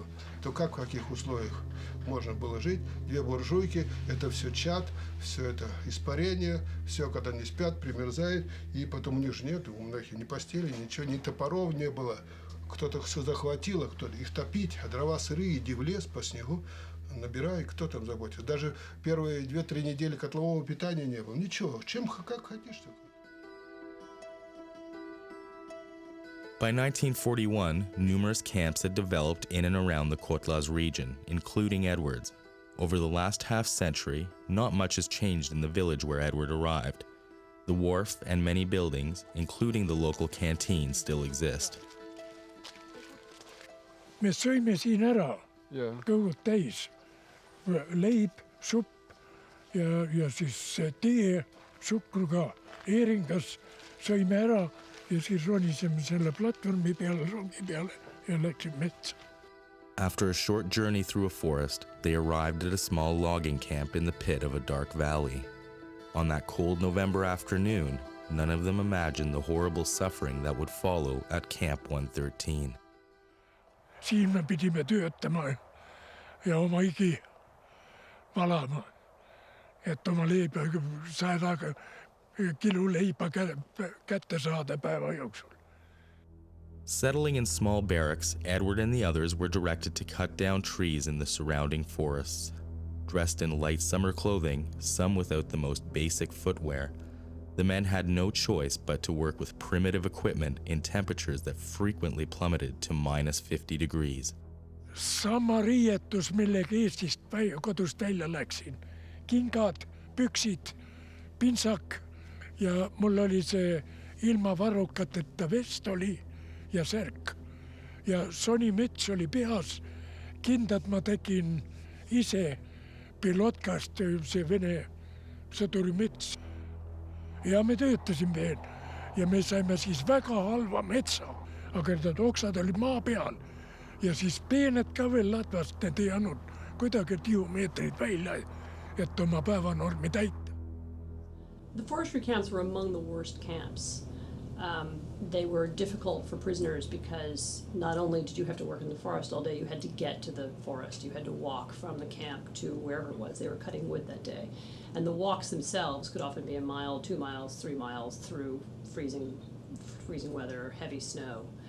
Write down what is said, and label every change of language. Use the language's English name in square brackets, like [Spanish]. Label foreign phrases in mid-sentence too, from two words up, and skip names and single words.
[Russian] То как, в каких условиях можно было жить? 2 буржуйки, это все чад, все это испарение, все, когда не спят, примерзает, и потом у них же нет, у многих ни постели, ничего, ни топоров не было. Кто-то все захватило, кто-то их топить, а дрова сырые, иди в лес по снегу, набирай, кто там заботится. Даже первые 2-3 недели котлового питания не было. Ничего, чем, как хотишь, так. [English] By 1941, numerous camps had developed in and around the Kotlas region, including Edwards. Over the last half-century, not much has changed in the village where Edward arrived. The wharf and many buildings, including the local canteen, still exist. [Estonian] Me sõime siin ära, kõhud täis, leib, supp ja siis tee, sukru ka, eeringas sõime ära. Ja siis ronisime selle platvormi peale, rongi peale ja läksime metsa. [English] After a short journey through a forest, they arrived at a small logging camp in the pit of a dark valley. On that cold November afternoon, none of them imagined the horrible suffering that would follow at Camp 113. [Estonian] Siin me pidime töötama ja oma higi valama, et oma leiba saada kilo leiba kätte saada päeva jooksul. [English] Settling in small barracks, Edward and the others were directed to cut down trees in the surrounding forests. Dressed in light summer clothing, some without the most basic footwear, the men had no choice but to work with primitive equipment in temperatures that frequently plummeted to -50 degrees. [Estonian] Sama riietus, millega Eestist kodust välja läksin. Kingad, püksid, pintsak ja mul oli see ilma varrukateta vest oli ja särk. Ja sonimüts oli peas. Kindad ma tegin ise pilotkast, see Vene sõdurimüts. Ja me töötasime veel ja me saime siis väga halva metsa, aga need oksad olid maa peal ja siis peened ka veel latvast, need ei andnud kuidagi tihumeetreid välja, et oma päevanormi täita. [English] The forestry camps were among the worst camps. They were difficult for prisoners because not only did you have to work in the forest all day, you had to get to the forest. You had to walk from the camp to wherever it was they were cutting wood that day. And the walks themselves could often be a mile, 2 miles, 3 miles through freezing weather, heavy snow.